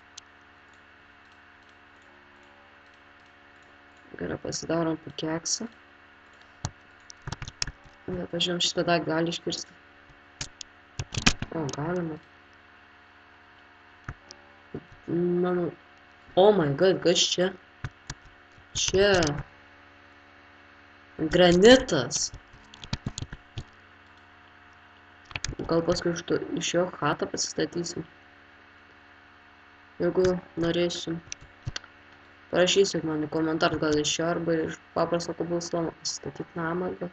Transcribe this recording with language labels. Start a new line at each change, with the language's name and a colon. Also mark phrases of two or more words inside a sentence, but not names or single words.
Lithuanian: Gerai, pasidarom pikeksą. Pažiūrėjom, šitą daiktą gali iškirsti. O, galima. Manau.
English: Oh my god,
Lithuanian: kas čia? Čia. Granitas. Gal paskui iš jo chatą pasistatysim. Jeigu norėsim. Parašysit man į komentarą, gal iš jo arba iš paprasto koblstono pasistatyti namą.